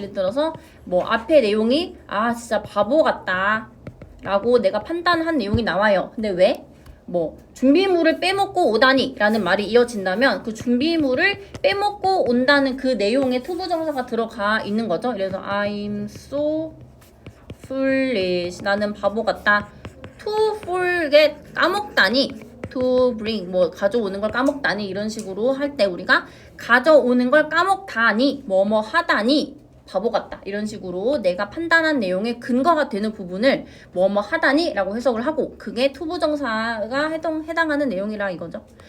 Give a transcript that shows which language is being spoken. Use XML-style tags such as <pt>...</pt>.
<ko>예를 들어서 뭐 앞에 내용이 진짜 바보 같다 라고 내가 판단한 내용이 나와요. 근데 왜? 뭐 준비물을 빼먹고 오다니 라는 말이 이어진다면 그 준비물을 빼먹고 온다는 그 내용에 투부정사가 들어가 있는 거죠. 그래서</ko> <en>I'm so foolish,</en> <ko>나는 바보 같다. to forget, 까먹다니. to bring, 뭐 가져오는 걸 까먹다니 이런 식으로 할 때 우리가 가져오는 걸 까먹다니 뭐뭐 하다니 바보 같다 이런 식으로 내가 판단한 내용의 근거가 되는 부분을 뭐뭐 하다니 라고 해석을 하고 그게 투부정사가 해당하는 내용이라 이거죠.</ko>